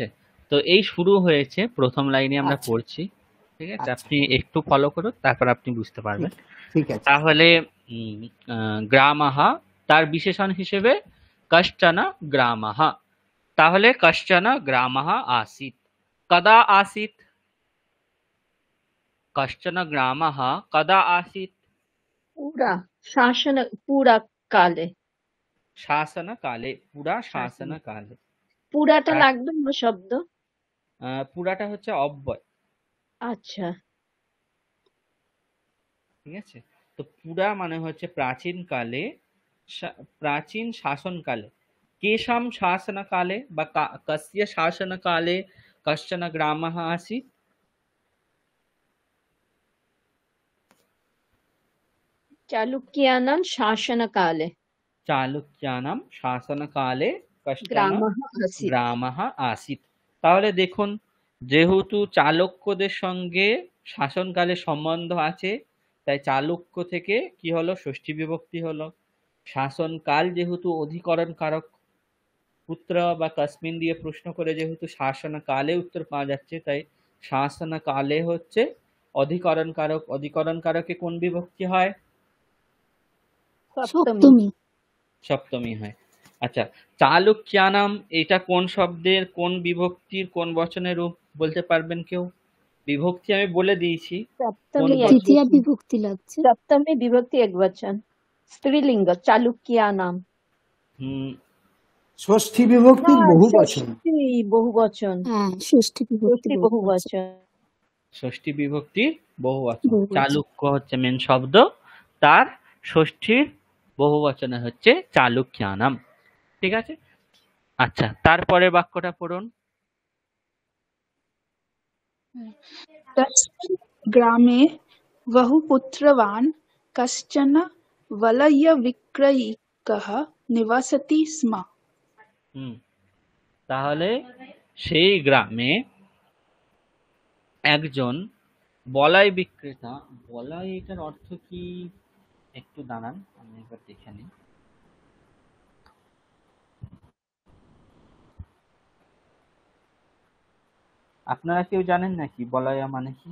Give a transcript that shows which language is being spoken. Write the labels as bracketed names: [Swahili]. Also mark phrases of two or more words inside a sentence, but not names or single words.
[Bangla] তো এই শুরু হয়েছে, প্রথম লাইনে আমরা আচ্ছা। পড়ছি, ঠিক আছে? আচ্ছা। আপনি একটু ফলো করুন, তারপর আপনি বুঝতে পারবেন। ঠিক আছে। তাহলে গ্রামাহ তার বিশেষণ হিসেবে [Sanskrit] কশ্চন গ্রামাহ। তাহলে কশ্চন গ্রামাহ आसीत्। कदा आसीत्? कश्चन ग्रामः कदा आसीत्? पूरा काले। শাসনকালে। পুরা শাসনকালে। [Bangla] পুরাটা লাগবে না শব্দ? পুরাটা হচ্ছে অব্যয়। আচ্ছা ঠিক আছে, তো পুরা মানে হচ্ছে প্রাচীন কালে, প্রাচীন শাসনকালে। [Sanskrit] কেশাম শাসনকালে বা কস্য শাসনকালে কশ্চন গ্রামः आसीत्? चालुक्यानां शासनकाले চালুক্যানাং শাসনকালে কশ্চন ग्रामः आसीत्। গ্রামः आसीत्। [Bangla] তাহলে দেখুন, যেহেতু চালুক্যদের সঙ্গে শাসনকালে সম্বন্ধ আছে, তাই চালুক্য থেকে কি হলো? ষষ্ঠী বিভক্তি হলো। শাসনকাল যেহেতু অধিকরণ কারক, পুত্র বা কসমিন দিয়ে প্রশ্ন করে যেহেতু শাসনকালে উত্তর পাওয়া যাচ্ছে, তাই শাসনকালে হচ্ছে অধিকরণ কারক। অধিকরণ কারকে কোন বিভক্তি হয়? সপ্তমী। সপ্তমী হয়। আচ্ছা, চালুক্যানাম এটা কোন শব্দের, কোন বিভক্তির, কোন বচনের রূপ বলতে পারবেন কেউ? বিভক্তি আমি বলে দিয়েছি, কোন বচন? তৃতীয়া বিভক্তি লাগছে। [Sanskrit] सप्तमी विभक्ति एकवचन स्त्रीलिंग चालुक्यानाम। [Bangla] ষষ্ঠী বিভক্তির বহু বচন। बहुवचन। হ্যাঁ ষষ্ঠী বিভক্তি बहुवचन। ষষ্ঠী বিভক্তির বহুবচন। চালুক্য হচ্ছে মেন শব্দ, তার ষষ্ঠীর বহুবচনে হচ্ছে চালুক্যানাম। ঠিক আছে, আচ্ছা তারপরে বাক্যটা পড়ুন। [Sanskrit] तस्मिन् ग्रामे बहुपुत्रवान् कश्चन वलयविक्रयिकः निवसति स्म। [Bangla] তাহলে সেই গ্রামে একজন বলাই বিক্রেতা। বলাই এটার অর্থ কি? একটু দাঁড়ান, আমি একবার দেখে নিই। আপনারা কেউ জানেন নাকি বলয়া মানে কি?